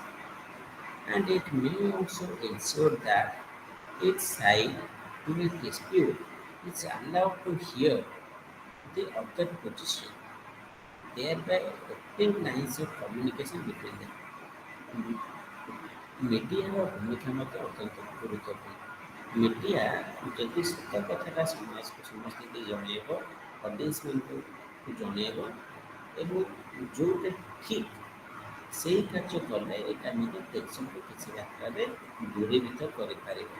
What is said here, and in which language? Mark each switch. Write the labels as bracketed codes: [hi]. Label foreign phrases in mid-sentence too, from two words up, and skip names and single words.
[en] And it may also ensure that each side in a dispute is allowed to hear the other position, thereby opening lines of communication between them. [or] ମିଡ଼ିଆର ଭୂମିକା ମଧ୍ୟ ଅତ୍ୟନ୍ତ ଗୁରୁତ୍ୱପୂର୍ଣ୍ଣ। ମିଡ଼ିଆ ଯଦି ସତ କଥାଟା ସମାଜକୁ ସମସ୍ତଙ୍କୁ ଜଣେଇବ, ଅଡ଼ିଏନ୍ସମାନଙ୍କୁ ଜଣେଇବ ଏବଂ ଯେଉଁଟା ଠିକ୍ ସେଇ କାର୍ଯ୍ୟ କଲେ ଏଇଟା ମଧ୍ୟ ଟେନସନକୁ କିଛି ମାତ୍ରାରେ ଦୂରୀଭୂତ କରିପାରିବ।